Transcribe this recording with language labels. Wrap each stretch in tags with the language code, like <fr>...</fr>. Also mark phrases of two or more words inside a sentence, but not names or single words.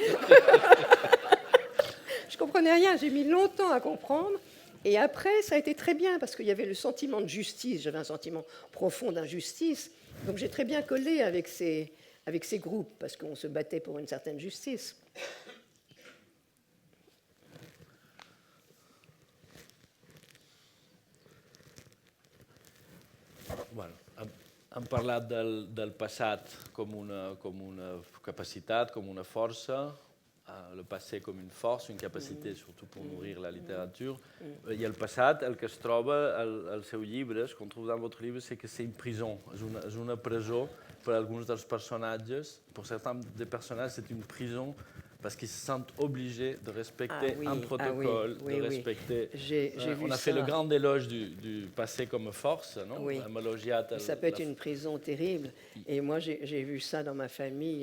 <fr>Je ne comprenais rien. J'ai mis longtemps à comprendre. Et après, ça a été très bien parce qu'il y avait le sentiment de justice. J'avais un sentiment profond d'injustice. Donc j'ai très bien collé avec ces groupes parce qu'on se battait pour une certaine justice.</fr> <ca>Bueno, hem parlat del passat com una capacitat, com una força,</ca> <fr>le passé</fr> <ca>com una força, una capacitat</ca> <fr>surtout pour nourrir la littérature.</fr> <ca>I el passat, el que es troba al seu llibre,</ca> <fr>ce qu'on trouve dans votre livre, c'est que c'est une prison,</fr> <ca>és una presó per a alguns dels personatges.</ca> <fr>Pour certains des personnages, c'est une prison parce qu'ils se sentent obligés de respecter un protocole, de respecter... On a fait le grand éloge du passé comme force, non? Oui. Ça peut être une prison terrible. Et moi, j'ai vu ça dans ma famille.</fr>